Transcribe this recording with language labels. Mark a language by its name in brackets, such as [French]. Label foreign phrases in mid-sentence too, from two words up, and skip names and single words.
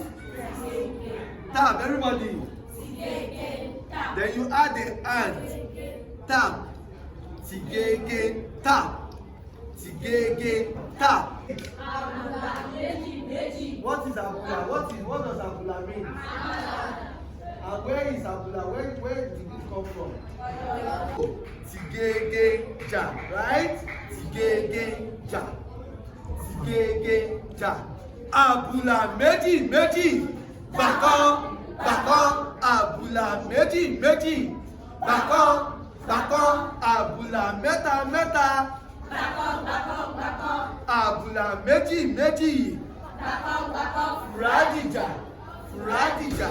[English] Tap. Everybody. Then you add the hand. Tap. Tigege tap. Tigege tap. What is abula? What does abula mean? And where is abula? Where did it come from? [Yoruba] Tigege ja, right? Tigege ja. Tigege ja. Abula méjì. Bàkan. Abula méjì. Bàkan. Abula mẹ́ta. Abula méjì. Fúrádìjà.